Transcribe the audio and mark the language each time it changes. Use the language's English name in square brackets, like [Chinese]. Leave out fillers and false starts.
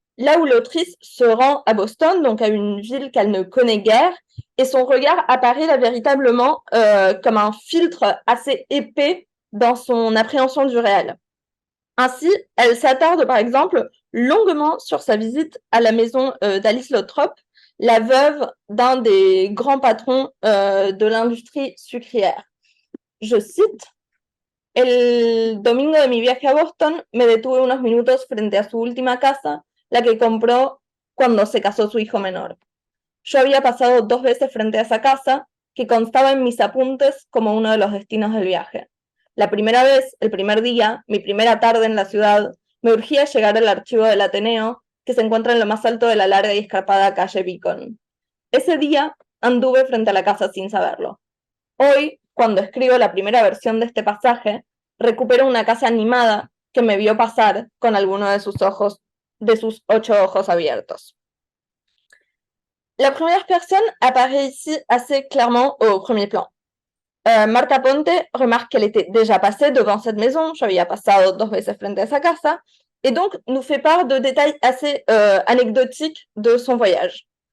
[French] là où l'autrice se rend à Boston, donc à une ville qu'elle ne connaît guère, et son regard apparaît là véritablement comme un filtre assez épais dans son appréhension du réel. Ainsi, elle s'attarde par exemple longuement sur sa visite à la maison d'Alice Lothrop, la veuve d'un des grands patrons de l'industrie sucrière. Je cite: [Spanish] El domingo de mi viaje a Boston me detuve unos minutos frente a su última casa, la que compró cuando se casó su hijo menor. Yo había pasado 2 veces frente a esa casa, que constaba en mis apuntes como uno de los destinos del viaje. La primera vez, el primer día, mi primera tarde en la ciudad, me urgía llegar al archivo del Ateneo, que se encuentra en lo más alto de la larga y escarpada calle Beacon. Ese día anduve frente a la casa sin saberlo. Hoy, cuando escribo la primera versión de este pasaje, recupero una casa animada que me vio pasar con alguno de sus 8 ojos abiertos. [French] La première personne apparaît ici assez clairement au premier plan. Marta Ponte remarque qu'elle était déjà passée devant cette maison, [Spanish] yo había pasado 2 veces frente a esa casa, [French] et donc nous fait part de détails assez anecdotiques de son voyage.